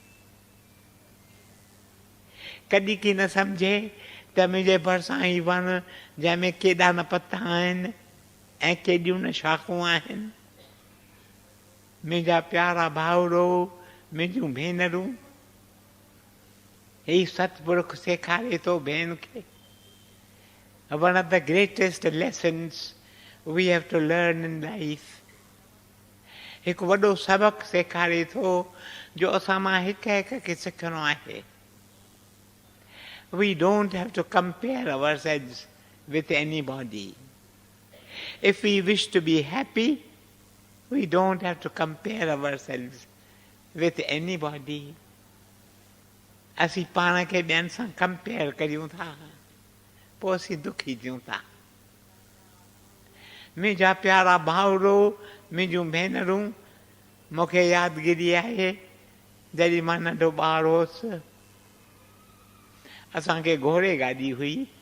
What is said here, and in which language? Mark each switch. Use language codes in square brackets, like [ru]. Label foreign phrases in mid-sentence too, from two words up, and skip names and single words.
[sd] कॾहिं की न सम्झे त मुंहिंजे भरिसां ही वण जंहिंमें केॾा न पता आहिनि ऐं केॾियूं न शाखूं आहिनि। मुंहिंजा प्यारा भाउरो, मुंहिंजूं भेनरूं, ही सतपुरुख सेखारे थो भेण खे। [en] One of the greatest lessons we have to learn in life. [sd] हिकु वॾो सबक़ु सेखारे थो जो असां मां हिक हिक खे सिखणो आहे। [en] We don't have to compare ourselves with anybody. If we wish to be happy, we don't have to compare ourselves with anybody. [sd] असीं पाण खे ॿियनि सां कंपेयर करियूं था, पोइ असीं दुखी थियूं था। मुंहिंजा प्यारा भाउरो, मुंहिंजूं भेनरूं, मूंखे यादगिरी आहे जॾहिं मां नंढो ॿार हुउसि, असांखे घोड़े गाॾी हुई।